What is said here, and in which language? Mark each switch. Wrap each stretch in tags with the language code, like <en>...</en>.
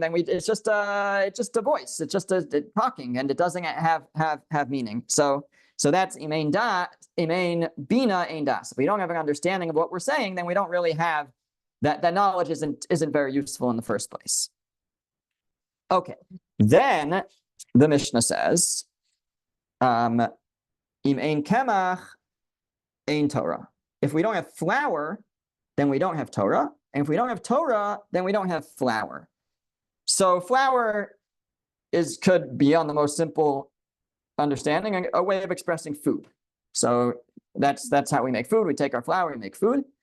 <en>Then it's just a voice. It's just a talking, and it doesn't have meaning. So that's</en> <he>imein bina ein das.</he> <en>If we don't have an understanding of what we're saying, then we don't really have that knowledge. Isn't very useful in the first place. Okay, then the Mishnah says,</en> <he>im ein kemach ein Torah.</he> <en>If we don't have flour, then we don't have Torah. And if we don't have Torah, then we don't have flour. So flour could be, on the most simple understanding, a way of expressing food. So that's how we make food. We take our flour, we make food.</en>